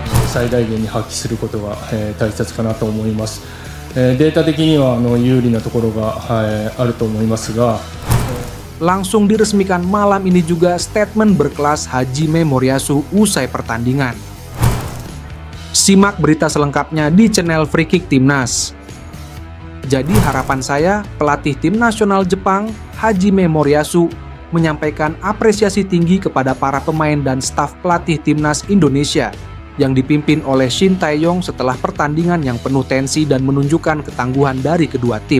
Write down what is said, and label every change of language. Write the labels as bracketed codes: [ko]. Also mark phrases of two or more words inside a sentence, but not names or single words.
[ja] 最大限に発揮することが、大切かなと思います。データ的には有利なところが、あると思いますが。 [id] Langsung diresmikan malam ini juga statement berkelas Hajime Moriyasu usai pertandingan. Simak berita selengkapnya di channel Free Kick Timnas. Jadi harapan saya, pelatih tim nasional Jepang, Hajime Moriyasu, menyampaikan apresiasi tinggi kepada para pemain dan staf pelatih timnas Indonesia yang dipimpin oleh Shin Tae-yong setelah pertandingan yang penuh tensi dan menunjukkan ketangguhan dari kedua tim.